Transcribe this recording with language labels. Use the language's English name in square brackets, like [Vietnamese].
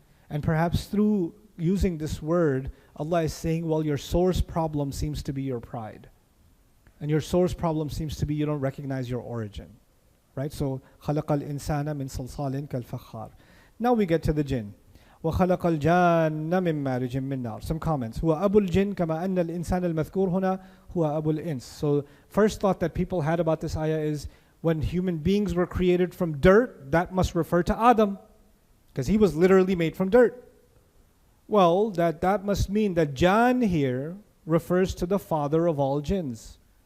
[English] And perhaps through using this word, Allah is saying, well, your source problem seems to be your pride. And your source problem seems to be you don't recognize your origin. Right? So, [Arabic] خَلَقَ الْإِنسَانَ مِنْ صَلْصَالٍ كَالْفَخَّارِ. [English] Now we get to the jinn. [Arabic] وخلق الجان من مارج من نار. [English] Some comments. [Arabic] هو أبو الجن كما أن الإنسان المذكور هنا هو أبو الإنس. [English] So first thought that people had about this ayah is when human beings were created from dirt, that must refer to Adam, because he was literally made from dirt. Well, that must mean that Jan here refers to the father of all jinns.